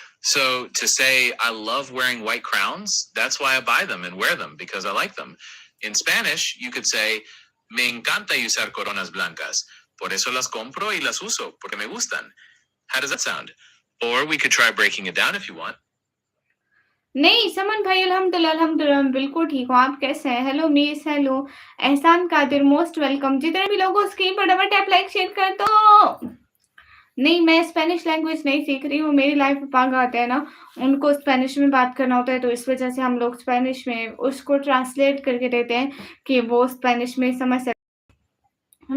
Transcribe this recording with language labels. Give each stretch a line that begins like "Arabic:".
English: So to say I love wearing white crowns, that's why I buy them and wear them because I like them. In Spanish, you could say
Spanish: me encanta usar coronas blancas. Por eso las compro y las uso porque me gustan.
English: How does that sound? Or we could try breaking it down if you want.
Hindi: नहीं, समन भाई अल्हम्दुलिल्लाह मैं बिल्कुल ठीक हूँ, आप कैसे हैं? हेलो मिस, हेलो एहसान कादिर
English: Most welcome.
Hindi: जितने भी लोग हो स्क्रीन पर डबल टैप लाइक शेयर कर दो। नहीं, मैं स्पेनिश लैंग्वेज नहीं सीख रही हूँ, मेरी लाइफ में पागल आते हैं ना, उनको स्पेनिश में बात करना होता है, तो इस वजह से हम लोग स्पेनिश में उसको ट्रांसलेट करके देते हैं कि वो स्पेनिश में समझ सके।